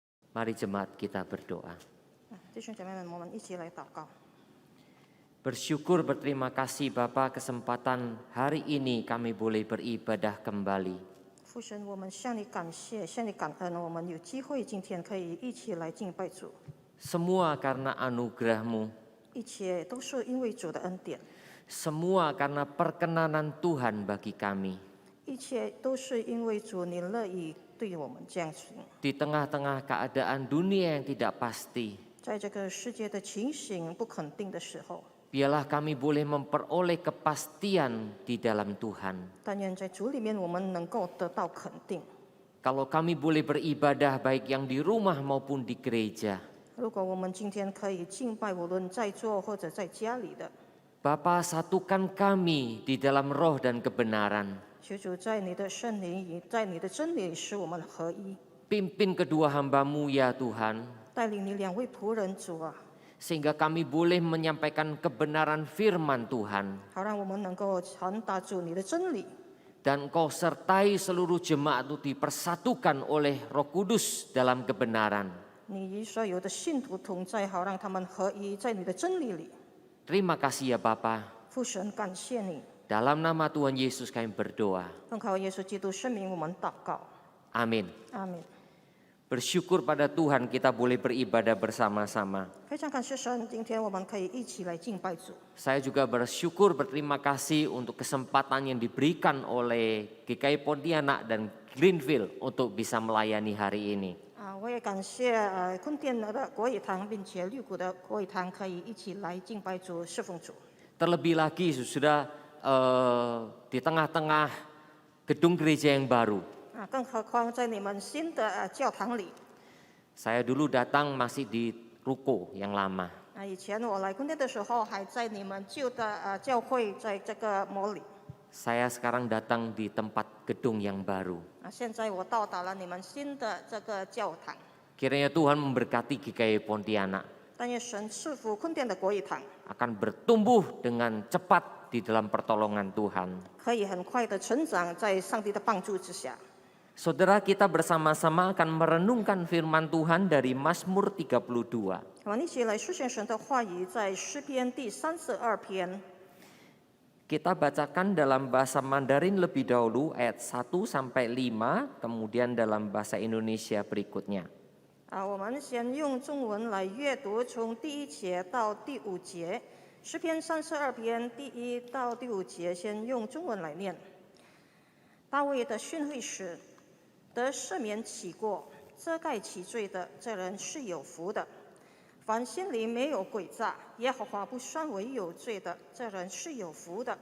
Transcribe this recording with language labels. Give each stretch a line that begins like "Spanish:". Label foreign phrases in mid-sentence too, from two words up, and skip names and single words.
Indonesian: Mari jemaat kita berdoa.
Chinese: 弟兄姐妹们，我们一起来祷告。
Indonesian: Bersyukur berterima kasih Bapa, kesempatan hari ini kami boleh beribadah kembali.
Chinese: 父神，我们向你感谢，向你感恩，我们有机会今天可以一起来敬拜主，
Indonesian: Semua karena anugerah-Mu,
Chinese: 一切都是因为主的恩典，
Indonesian: semua karena perkenanan Tuhan bagi kami.
Chinese: 一切都是因为主你乐意对我们这样行。
Indonesian: Di tengah-tengah keadaan dunia yang tidak pasti,
Chinese: 在这个世界的情形不肯定的时候，
Indonesian: biarlah kami boleh memperoleh kepastian di dalam Tuhan.
Chinese: 但愿在主里面我们能够得到肯定。
Indonesian: Kalau kami boleh beribadah baik yang di rumah maupun di gereja,
Chinese: 如果我们今天可以敬拜，无论在座或者在家里的，
Indonesian: Bapa, satukan kami di dalam roh dan kebenaran.
Chinese: 求主在你的圣灵，在你的真理使我们合一，
Indonesian: Pimpin kedua hamba-Mu ya Tuhan,
Chinese: 带领你两位仆人主啊，
Indonesian: sehingga kami boleh menyampaikan kebenaran firman Tuhan.
Chinese: 好让我们能够传达主你的真理。
Indonesian: Dan Engkau sertai seluruh jemaat itu dipersatukan oleh Roh Kudus dalam kebenaran.
Chinese: 你与所有的信徒同在，好让他们合一在你的真理里。
Indonesian: Terima kasih ya Bapa.
Chinese: 父神，感谢你，
Indonesian: Dalam nama Tuhan Yesus kami berdoa.
Chinese: 奉靠耶稣基督圣名，我们祷告，
Indonesian: Amin.
Chinese: 阿门。
Indonesian: Bersyukur pada Tuhan kita boleh beribadah bersama-sama.
Chinese: 非常感谢神，今天我们可以一起来敬拜主。
Indonesian: Saya juga bersyukur berterima kasih untuk kesempatan yang diberikan oleh GKI Pontianak dan Greenfield untuk bisa melayani hari ini.
Chinese: 我也感谢坤甸的国语堂，并且绿谷的国语堂可以一起来敬拜主、侍奉主。
Indonesian: Terlebih lagi sudah di tengah-tengah gedung gereja yang baru.
Chinese: 更何况在你们新的教堂里。
Indonesian: Saya dulu datang masih di ruko yang lama.
Chinese: 以前我来坤甸的时候，还在你们旧的教会，在这个摩里。
Indonesian: Saya sekarang datang di tempat gedung yang baru.
Chinese: 现在我到达了你们新的这个教堂。
Indonesian: Kiranya Tuhan memberkati GKI Pontianak
Chinese: 但愿神赐福坤甸的国语堂，
Indonesian: akan bertumbuh dengan cepat di dalam pertolongan Tuhan.
Chinese: 可以很快的成长在上帝的帮助之下。
Indonesian: Saudara, kita bersama-sama akan merenungkan firman Tuhan dari Mazmur 32.
Chinese: 我们一起来述说神的话语，在诗篇第32篇。
Indonesian: Kita bacakan dalam bahasa Mandarin lebih dahulu ayat 1 sampai 5, kemudian dalam bahasa Indonesia berikutnya.
Chinese: 我们先用中文来阅读，从第1节到第5节。诗篇32篇第1到第5节，先用中文来念。大卫的训诲时，得赦免起过、遮盖其罪的，这人是有福的；凡心里没有诡诈，耶和华不算为有罪的，这人是有福的。